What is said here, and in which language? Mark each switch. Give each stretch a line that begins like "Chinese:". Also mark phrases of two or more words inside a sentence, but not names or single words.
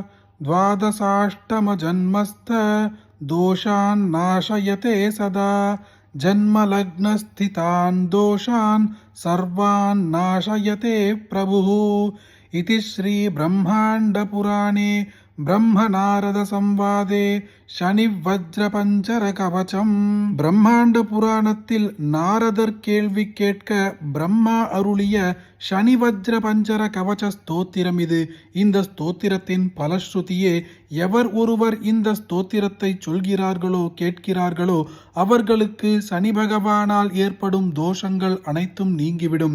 Sanskrit: द्वादशाष्टमजन्मस्थ दोषान् नाशयते सदा जन्मलग्नस्थितान् दोषान् सर्वान् नाशयते प्रभुः इति श्री ब्रह्माण्डपुराणे ब्रह्मनारद संवादे शनि वज्र पंचर कवचम
Tamil: பிரம்மாண்ட புராணத்தில் நாரதர் கேள்வி கேட்க பிரம்மா அருளிய சனி வஜ்ர பஞ்சர கவச ஸ்தோத்திரம் இது. இந்த ஸ்தோத்திரத்தின் பலஸ்ருதியே எவர் ஒருவர் இந்த ஸ்தோத்திரத்தை சொல்கிறார்களோ கேட்கிறார்களோ அவர்களுக்கு சனி பகவானால் ஏற்படும் தோஷங்கள் அனைத்தும் நீங்கிவிடும்.